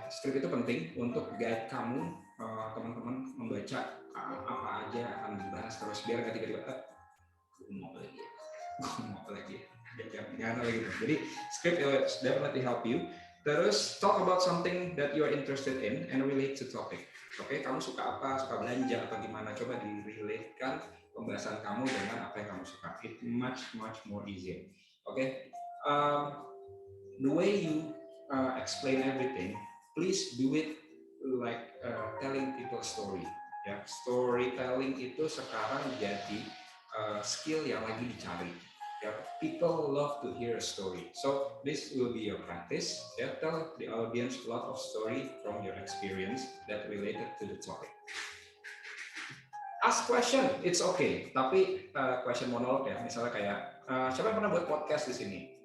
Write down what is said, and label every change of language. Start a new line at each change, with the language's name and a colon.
Indonesian: Skrip itu penting untuk guide kamu, teman-teman, membaca apa aja akan dibahas terus biar nggak tiba-tiba ngomong lagi. Jangan lagi. Jadi skrip
English: will definitely help you. Terus talk about something that you are interested in and relate to topic.
Indonesian: Oke, kamu suka apa? Suka belanja atau gimana? Coba di-relate-kan pembahasan kamu dengan apa yang kamu suka.
English: It much more easier. Oke, the way you explain everything, please do it like telling people story.
Indonesian: Ya, storytelling itu sekarang jadi skill yang lagi dicari.
English: Yeah, people love to hear a story. So this will be your practice. Yeah, tell the audience a lot of story from your experience that related to the topic. Ask question, it's okay.
Indonesian: Tapi question monolog ya, misalnya kayak siapa yang pernah buat podcast di sini?